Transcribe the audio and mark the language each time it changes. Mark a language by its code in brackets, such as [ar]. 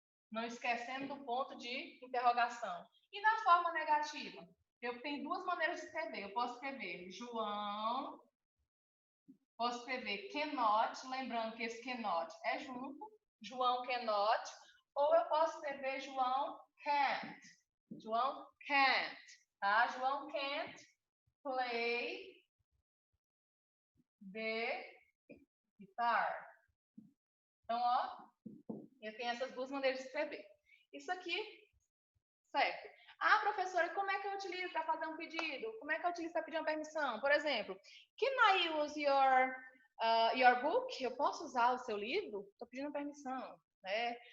[pt] Não esquecendo do ponto de interrogação. E na forma negativa? Eu tenho duas maneiras de escrever. Eu posso escrever João, posso escrever cannot, lembrando que esse cannot é junto, João cannot, ou eu posso escrever João can't. João can't, tá? [en] João can't play the guitar. [pt] Então, ó, eu tenho essas duas maneiras de escrever. Isso aqui, certo? Ah, professora, como é que eu utilizo para fazer um pedido? Como é que eu utilizo para pedir uma permissão? Por exemplo, [en] can I use your book? [pt] Eu posso usar o seu livro? Estou pedindo permissão, né?